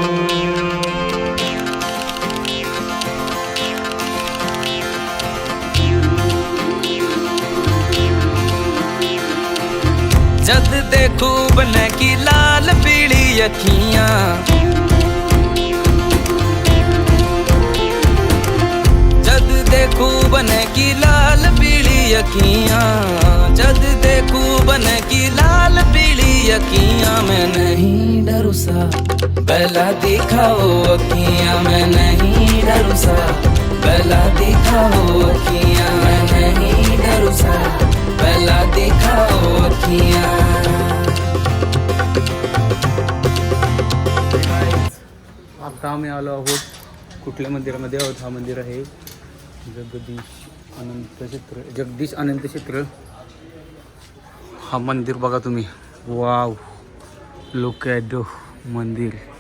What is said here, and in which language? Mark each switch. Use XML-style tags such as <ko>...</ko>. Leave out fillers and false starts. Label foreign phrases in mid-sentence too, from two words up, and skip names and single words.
<raj>जद देखू बने की लाल पीली अखियां जद देखू बने की लाल पीली अखियां जद देखू बने की लाल पीली अखियां. मैं नहीं डरू सा पहला दिखाओ अखियां मैं नहीं डरू सा पहला दिखाओ अखियां मैं नहीं डरू सा पहला दिखाओ अखियां.</raj> <mr>आता आम्ही आलो आहोत कुठल्या मंदिरामध्ये आहोत. हा मंदिर आहे जगदीश अनंत क्षेत्र. हा मंदिर बघा तुम्ही.</mr> <en>wow, look at the</en> <mr>मंदिर.</mr>